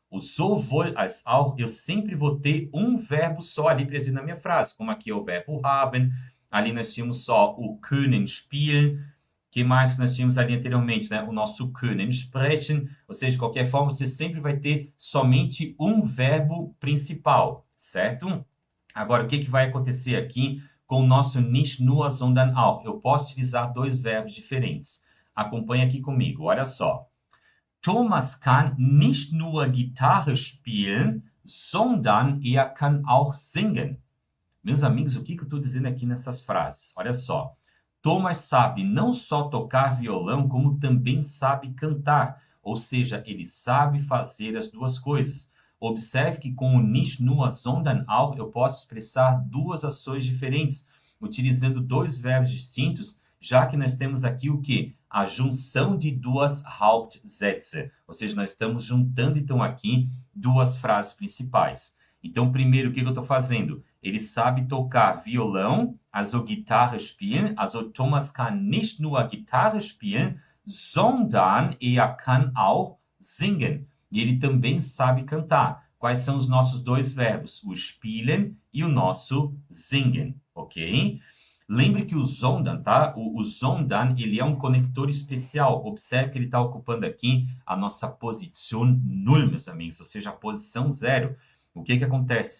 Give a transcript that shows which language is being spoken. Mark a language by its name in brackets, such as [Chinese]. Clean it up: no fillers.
[Portuguese] O sowohl als auch, eu sempre vou ter um verbo só ali presente na minha frase, como aqui é o verbo haben, ali nós tínhamos só o können spielen, que mais nós tínhamos ali anteriormente, né? O nosso können sprechen, ou seja, de qualquer forma, você sempre vai ter somente um verbo principal, certo? Agora, o que vai acontecer aqui com o nosso nicht nur, sondern auch? Eu posso utilizar dois verbos diferentes. Acompanhe aqui comigo, olha só. [German] Thomas kann nicht nur Gitarre spielen, sondern er kann auch singen. [Portuguese] Meus amigos, o que eu estou dizendo aqui nessas frases? Olha só. Thomas sabe não só tocar violão, como também sabe cantar. Ou seja, ele sabe fazer as duas coisas. Observe que com o nicht nur, sondern auch, eu posso expressar duas ações diferentes, utilizando dois verbos distintos, já que nós temos aqui o quê? A junção de duas Hauptsätze. Ou seja, nós estamos juntando, então, aqui duas frases principais. Então, primeiro, o que eu estou fazendo? Ele sabe tocar violão, [German] also Gitarre spielen, also Thomas kann nicht nur Gitarre spielen, sondern er kann auch singen. [Portuguese] E ele também sabe cantar. Quais são os nossos dois verbos? O spielen e o nosso singen, ok? Lembre que o sondern, tá? O sondern, ele é um conector especial. Observe que ele está ocupando aqui a nossa posição 0, meus amigos, ou seja, a posição 0. O que acontece?